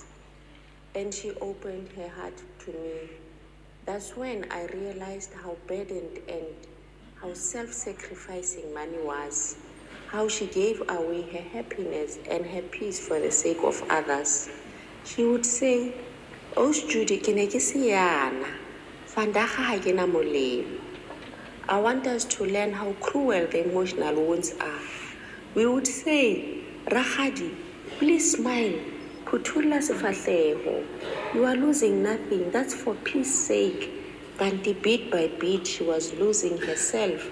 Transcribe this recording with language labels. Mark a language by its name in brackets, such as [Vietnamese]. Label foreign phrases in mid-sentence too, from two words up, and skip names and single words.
[English] And she opened her heart to me. That's when I realized how burdened and how self-sacrificing Mani was, how she gave away her happiness and her peace for the sake of others. She would say, "Oh, Judy, [Southern Sotho] ke ne ke se yana, fandaga ha ke na molemo." [English] I want us to learn how cruel the emotional wounds are. We would say, "Rakgadi, please smile. [Southern Sotho] Phuthula sefahlego. [English] You are losing nothing. That's for peace sake." But bit by bit, she was losing herself.